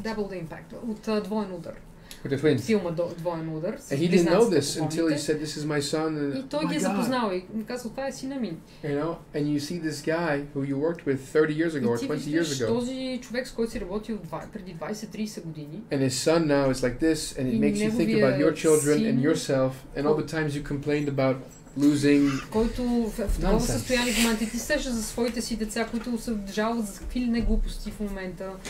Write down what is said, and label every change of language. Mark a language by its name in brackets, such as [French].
[Bulgarian] Double Impact, от двоен удар. филма Двоен удар. [English] And he didn't know this until he said, "This is my son." And [Bulgarian] и той ги е запознал и казал, това е сина ми. [English] You know, and you see this guy who you worked with 30 years ago or 20 years ago. [Bulgarian] Този човек, с който си работил преди 20-30 години. [English] And his son now is like this, and it makes you think about your children and yourself, and all the times you complained about losing. [Bulgarian] Който в това състояние в момента ти сещаш за своите си деца, които се жалват за какви ли не глупости в момента.